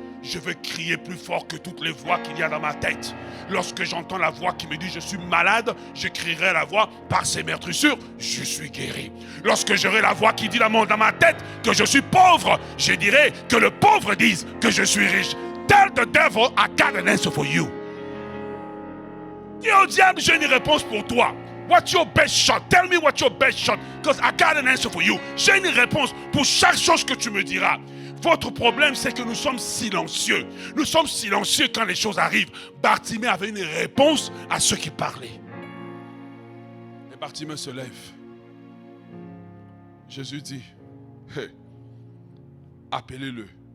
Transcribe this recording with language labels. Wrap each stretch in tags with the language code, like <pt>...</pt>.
<fr>Je vais crier plus fort que toutes les voix qu'il y a dans ma tête. Lorsque j'entends la voix qui me dit je suis malade, je crierai la voix par ses meurtrissures, je suis guéri. Lorsque j'aurai la voix qui dit dans ma tête que je suis pauvre, je dirai que le pauvre dise que je suis riche.</fr> <en>Tell the devil I got an answer for you.</en> <fr>Dis au diable, j'ai une réponse pour toi.</fr> <en>What's your best shot? Tell me what's your best shot, because I got an answer for you.</en> <fr>J'ai une réponse pour chaque chose que tu me diras. Votre problème, c'est que nous sommes silencieux. Nous sommes silencieux quand les choses arrivent. Bartimée avait une réponse à ceux qui parlaient. Et Bartimée se lève. Jésus dit, hey, appelez-le.</fr>